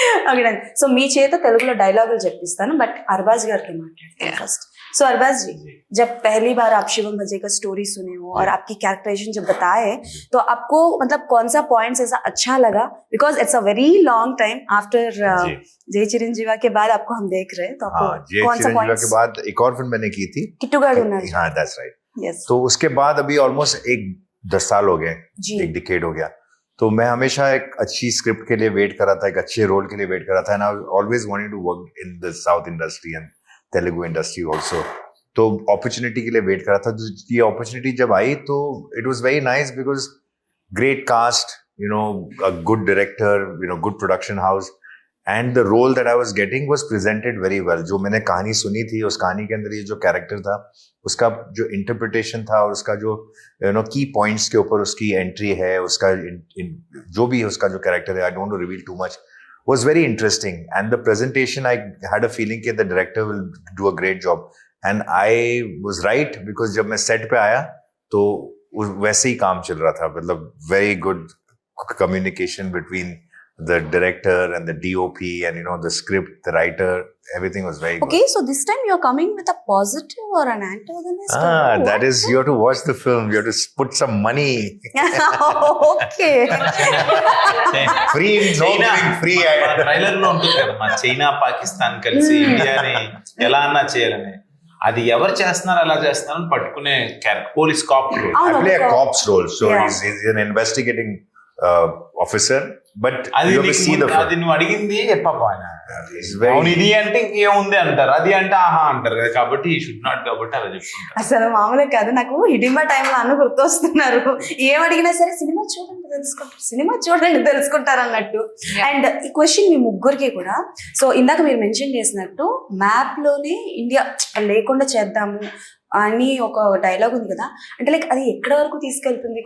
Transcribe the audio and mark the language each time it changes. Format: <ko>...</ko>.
<te>Okay, so మీ చేత తెలుగులో డైలాగులు చెప్పిస్తాను, బట్ అర్బాజ్ గారికి మాట్లాడతాను ఫస్ట్.</te> <hi>सो अरबाज जी, जब पहली बार आप शिवम भजे का स्टोरी सुने हो और आपकी कैरेक्टराइजेशन जब बताए, तो आपको मतलब कौन सा पॉइंट्स ऐसा अच्छा लगा?</hi> <en>because it's a very long time after</en> <hi>जय चिरंजीवा के बाद आपको हम देख रहे हैं, तो आपको कौन सा पॉइंट्स के बाद एक और फिल्म मैंने की थी,</hi> <te>किट्टूगाड़ी उन्नाडी.</te> <en>हाँ, that's right. Yes.</en> <hi>तो उसके बाद अभी ऑलमोस्ट 10 साल हो गए, एक डिकेड हो गया. तो मैं हमेशा एक अच्छी स्क्रिप्ट के लिए वेट कर रहा था, एक अच्छे रोल के लिए वेट कर रहा था,</hi> <en>And I always wanted to work in the south industry and Telugu industry also.</en> <hi>तो अपॉर्चुनिटी के लिए वेट कर रहा था. ये अपॉर्चुनिटी जब आई तो</hi> <en>It was very nice because great cast, a good director, good production house, and the role that I was getting was presented very well.</en> <hi>जो मैंने कहानी सुनी थी, उस कहानी के अंदर ये जो कैरेक्टर था, उसका जो इंटरप्रिटेशन था और उसका जो की पॉइंट्स के ऊपर उसकी एंट्री है, उसका जो भी उसका जो कैरेक्टर है,</hi> <en>I don't want to reveal too much, was very interesting. And the presentation, I had a feeling that the director will do a great job. And I was right, because</en> <hi>जब मैं set पे आया तो वैसे ही काम चल रहा था.</hi> <en>मतलब very good communication between the director and the DOP and the script, the writer, everything was very good. Okay, so this time you're coming with a positive or an antagonist? That is, you have to watch the film, you have to put some money. Okay. Free, no giving free.</en> <te>Trailer లో ఉంటుంది కదా మా China Pakistan కలిసి ఇండియాని ఎలా అన్నా చేయాలని, అది ఎవరు చేస్తున్నారు ఎలా చేస్తున్నారు అని పట్టుకునే character, police cop role.</te> <en>I play a cop's role, so he's an investigating officer, but</en> <te>అది</te> <en>you have to see the film.</en> <te>అది నువ్వు అడిగింది పాప ఆయన</te> <en>It's very</en> <te>అవును ఇది అంటే ఇంకేముంది అంటారు, అది అంటే ఆహా అంటారు కదా, కాబట్టి ఈ షుడ్ నాట్, కాబట్టి అలా చెప్పుకుంటారు. అసలు మామూలే కాదు, నాకు హిడింబా టైంలో అన్న గుర్తొస్తున్నారు. ఏం అడిగినా సరే సినిమా చూడండి తెలుసుకుంటారు, సినిమా చూడండి తెలుసుకుంటారు అన్నట్టు. అండ్ ఈ క్వశ్చన్ మీ ముగ్గురికి కూడా, సో ఇందాక మీరు మెన్షన్ చేసినట్టు మ్యాప్ లోనే ఇండియా లేకుండా చేద్దాము అని ఒక డైలాగ్ ఉంది కదా, అంటే లైక్ అది ఎక్కడ వరకు తీసుకెళ్తుంది?</te>